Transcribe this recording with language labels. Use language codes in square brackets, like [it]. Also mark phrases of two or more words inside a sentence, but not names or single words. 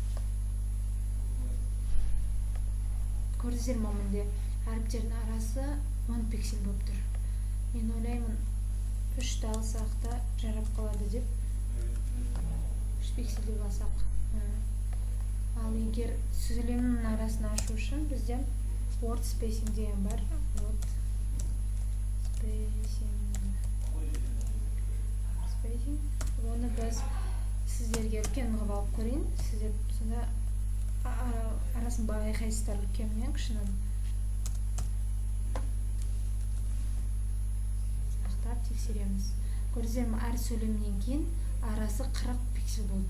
[kk] Көрдіңіздер ме, мында әріптердің арасы 10 пиксель болып тұр. Мен ойлаймын, 3-ті алсақ та жарап қалады деп. 3 пиксель деп алсақ. Ал егер сөйлемнің арасын ашу үшін бізде [en] word spacing [kk] деген бар. [en] Word spacing. [kk] Оны біз сіздерге үлкен қылып алып көрейін. Сіздер сонда арасын байқайсыздар үлкенмен кішінің. Ақтап тексереміз. Көрдіңіздер ме, әр сөйлемнен кейін арасы 40 пиксель болды.